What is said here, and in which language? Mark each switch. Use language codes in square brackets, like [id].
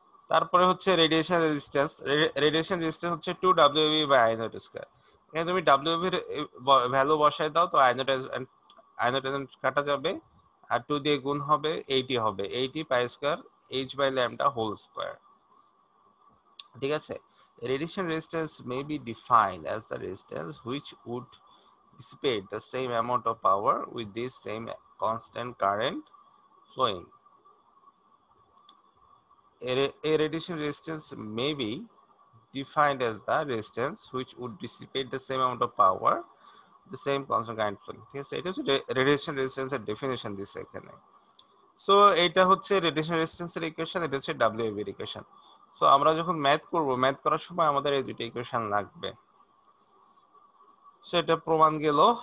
[bn] তারপরে হচ্ছে radiation resistance, radiation resistance হচ্ছে 2 WAV by I not square. এখানে তুমি WAV এর ভ্যালু বসায় দাও, তো আই নট কাটা যাবে, আর 2 দিয়ে গুণ হবে, 80 হবে, 80 pi square h by lambda whole square, ঠিক আছে। [en] Radiation resistance may be defined as the resistance which would dissipate the same amount of power with this same constant current flowing. A radiation resistance may be defined as the resistance which would dissipate the same amount of power, the same constant current flowing. [bn] ঠিক আছে, এটা হচ্ছে radiation রেজিস্ট্যান্সের definition দিছে এখানে। So এটা হচ্ছে radiation রেজিস্ট্যান্সের ইকুয়েশন, এটা হচ্ছে ডাব্লিউএবি এর ইকুয়েশন। সো আমরা যখন ম্যাথ করব, ম্যাথ করার সময় আমাদের এই দুটো ইকুয়েশন লাগবে। সেটা প্রমাণ গেল।